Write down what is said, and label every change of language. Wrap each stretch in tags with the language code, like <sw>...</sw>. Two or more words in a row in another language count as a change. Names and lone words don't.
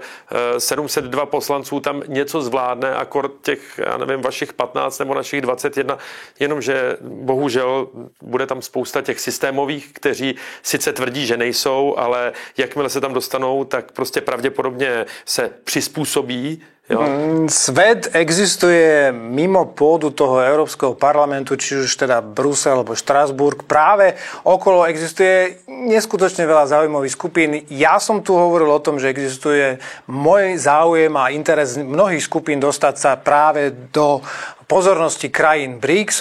<cs>702 poslanců tam něco zvládne, akord těch, já nevím, vašich 15 nebo našich 21, jenomže bohužel bude tam spousta těch systémových, kteří sice tvrdí, že nejsou, ale jakmile se tam dostanou, tak prostě pravděpodobně se přizpůsobí. Jo.</cs> <sk>Svet existuje mimo pôdu toho Európskeho parlamentu, či už teda Brusel alebo Štrasburg. Práve okolo existuje neskutočne veľa záujmových skupín. Ja som tu hovoril o tom, že existuje môj záujem a interes mnohých skupín dostať sa práve do pozornosti krajín BRICS.</sk>